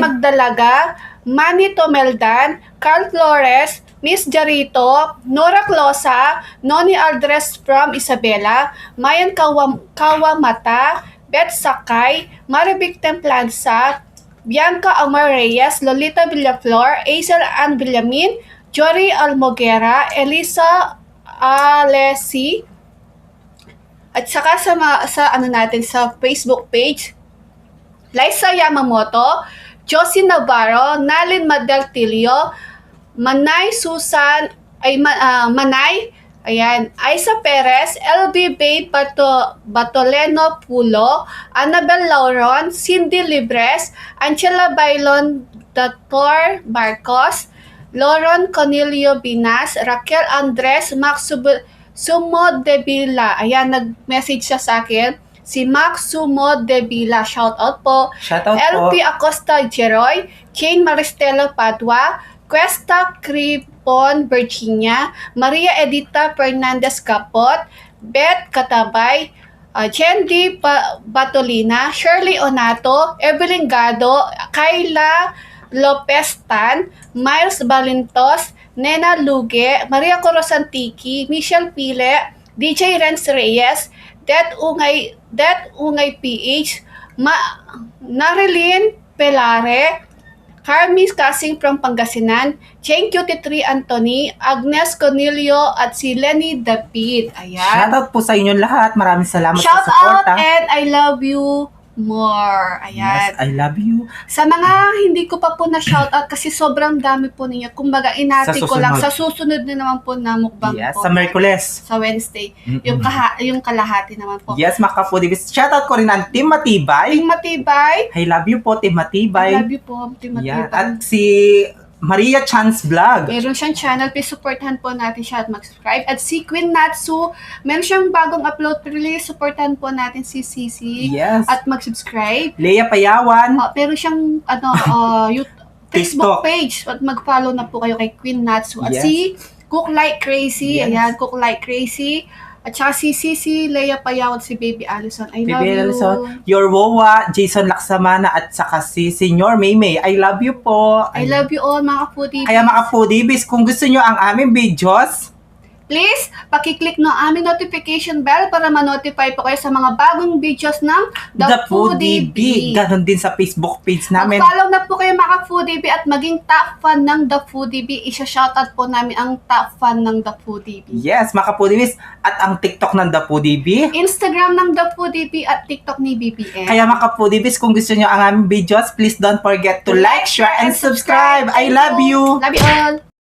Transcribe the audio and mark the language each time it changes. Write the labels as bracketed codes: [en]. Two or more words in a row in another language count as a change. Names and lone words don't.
[tl] Magdalaga, Manny Tomeldan, Carl Flores, Miss Jarito, Nora Closa, Noni Aldres from Isabela, Mayan Kawamata, Beth Sakay, Marivic Templanza, Bianca Amar Reyes, Lolita Villaflor, Aisel Ann Villamin, Jory Almoguera, Elisa Alesi, at saka sa Facebook page, Liza Yamamoto, Josie Navarro, Nalin Madeltilio, Manay Susan, Manay, ayan, Aiza Perez, LB Bay Batoleno Pulo, Annabel Lauron, Cindy Libres, Angela Bailon Dr. Barcos, Lauron Cornelio Binas, Raquel Andres, Max Sumo de Villa. Ayan, nag-message siya sa akin. Si Max Sumo de Villa, [en] shout out [tl] po. Shoutout po. LP Acosta Jeroy, Jane Maristelo Padua, Cuesta Cripon Virginia, Maria Edita Fernandez Capot, Beth Katabay, Jendi Batolina, Shirley Onato, Evelyn Gado, Kayla Lopez Tan, Miles Balintos, Nena Luge, Maria Corosantiki, Michelle Pile, DJ Renz Reyes, Det Ungay PH, Narilyn Pelare, Carmis Kasing from Pangasinan, Jane Cutie Anthony, Agnes Cornelio, at si Lenny David. Ayan. Shoutout po sa inyo lahat. Maraming salamat Shout sa support. [en] out and I love you more. Ayan. Yes, I love you. [tl] Sa mga hindi ko pa po na shoutout kasi sobrang dami po ninyo. Kumbaga, inati ko lang. Sa susunod na naman po na mukbang Yes, po. sa Merkules. Sa Wednesday. Mm-mm. Yung kalahati naman po. Yes, mga ka-foodies. Shoutout ko rin ang Team Matibay. Ting Matibay. [en] I love you [tl] po, Team Matibay. [en] I love you [tl] po, Ting Yan. Matibay. At si Maria Chance Vlog. Meron siyang channel, please supportan po natin siya at mag-subscribe. At si Queen Natsu, meron siyang bagong upload, please supportan po natin si Sisi Yes. at mag-subscribe. Leia Payawan. Meron siyang Facebook page at mag-follow na po kayo kay Queen Natsu. At Yes. si Cook Like Crazy, Yes. ayan, Cook Like Crazy. At saka si Sisi, Leia Payawan, si Baby Allison. [en] I love [tl] Baby you. Alison, Your Wowa, Jason Laksamana, at saka si Senior Maymay. [en] I love you [tl] po. [en] I love you all, [tl] mga foodie. Kaya mga foodies, kung gusto nyo ang aming videos, Please, pakiclick no aming [en] notification bell [tl] para ma-notify po kayo sa mga bagong videos ng The Foodie B. Ganon din sa Facebook page namin. Mag-follow na po kayo mga Foodie B at maging top fan ng The Foodie B. Isa-shoutout po namin ang top fan ng The Foodie B. Yes, mga foodies, at ang TikTok ng The Foodie B. Instagram ng The Foodie B at TikTok ni BBN. Kaya mga foodies, kung gusto nyo ang aming videos, [en] please don't forget to like, share, and subscribe. I love you. Love you all.